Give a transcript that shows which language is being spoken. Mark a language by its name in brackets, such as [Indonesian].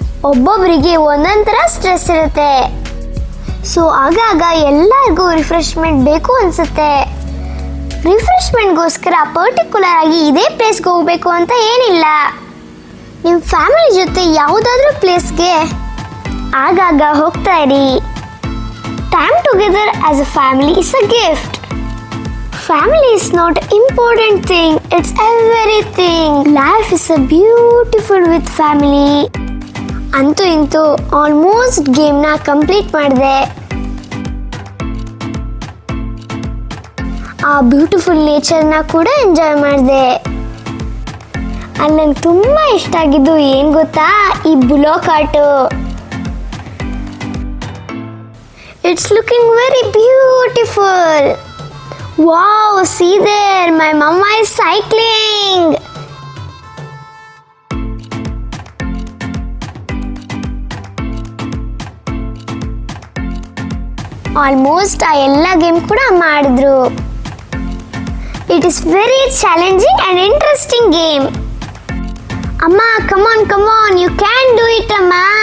[Kannada] ಒಬ್ಬೊಬ್ಬರಿಗೆ ಒಂದೊಂದು ಥರ ಸ್ಟ್ರೆಸ್ ಇರುತ್ತೆ. ಸೊ ಆಗಾಗ ಎಲ್ಲರಿಗೂ ರಿಫ್ರೆಶ್ಮೆಂಟ್ ಬೇಕು ಅನಿಸುತ್ತೆ. ರಿಫ್ರೆಶ್ಮೆಂಟ್ಗೋಸ್ಕರ ಪರ್ಟಿಕ್ಯುಲರ್ ಆಗಿ ಇದೇ ಪ್ಲೇಸ್ಗೆ ಹೋಗಬೇಕು ಅಂತ ಏನಿಲ್ಲ. ನಿಮ್ಮ ಫ್ಯಾಮಿಲಿ ಜೊತೆ ಯಾವುದಾದ್ರೂ ಪ್ಲೇಸ್ಗೆ ಆಗಾಗ ಹೋಗ್ತಾ ಇರಿ. [English] Time together as a family is a gift. Family is not important thing, it's everything. Life is a beautiful with family. [Kannada] ಅಂತೂ ಇಂತೂ ಆಲ್ಮೋಸ್ಟ್ ಗೇಮ್ನ ಕಂಪ್ಲೀಟ್ ಮಾಡಿದೆ. ಆ ಬ್ಯೂಟಿಫುಲ್ ನೇಚರ್ನ ಕೂಡ ಎಂಜಾಯ್ ಮಾಡಿದೆ. ಅಲ್ಲಿ ನಂಗೆ ತುಂಬ ಇಷ್ಟ ಆಗಿದ್ದು ಏನು ಗೊತ್ತಾ, ಈ ಬುಲೋಕ್ ಆಟು. [English] It's looking very beautiful. Wow, see there, my mama is cycling. [Kannada] Almost ಆ ಎಲ್ಲ ಗೇಮ್ ಕೂಡ ಮಾಡಿದ್ರು. [English] It is very challenging and interesting game. ಅಮ್ಮ, come on, you can do it, ಅಮ್ಮ.